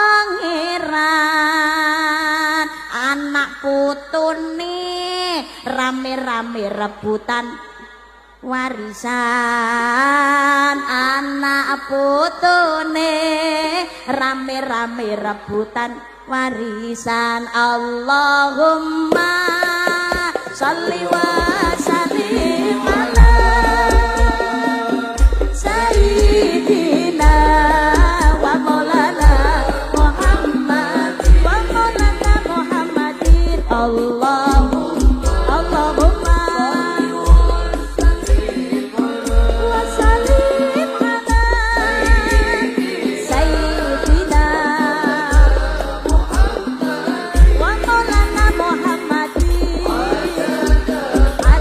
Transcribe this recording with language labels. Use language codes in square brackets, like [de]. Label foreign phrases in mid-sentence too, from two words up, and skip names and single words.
[jv] pangeran anak putune rame-rame rebutan warisan anak putune rame-rame rebutan warisan. [ar] اللهم صل وسلم على سيدنا ومولانا محمد ومولانا محمد. اللهم وسلم على سيدنا ومولانا محمد.